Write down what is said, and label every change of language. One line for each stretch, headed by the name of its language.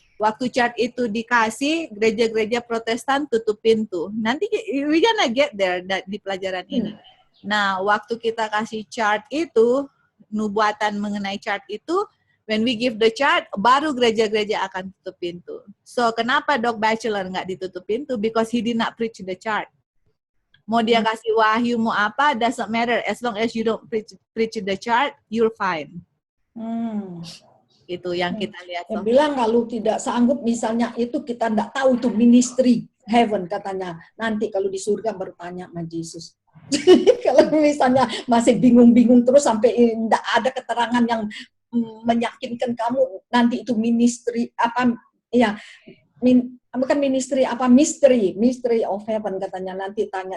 Indonesian: Waktu chart itu dikasih, gereja-gereja Protestan tutup pintu. Nanti
English: we gonna get there
Indonesian: di pelajaran ini. Nah, waktu kita kasih chart itu, nubuatan mengenai chart itu,
English: when we give the chart,
Indonesian: baru gereja-gereja akan tutup pintu. So, kenapa Doc Bachelor nggak ditutup pintu?
English: Because he did not preach the chart.
Indonesian: Mau dia kasih wahyu, mau apa,
English: doesn't matter. As long as you don't preach the chart, you're fine.
Indonesian: Itu yang kita lihat. Dia bilang kalau tidak sanggup misalnya itu kita tidak tahu itu ministry heaven katanya. Nanti kalau di surga baru tanya sama Yesus. Kalau misalnya masih bingung-bingung terus sampai tidak ada keterangan yang meyakinkan kamu, nanti itu ministry bukan ministry mystery of heaven katanya, nanti tanya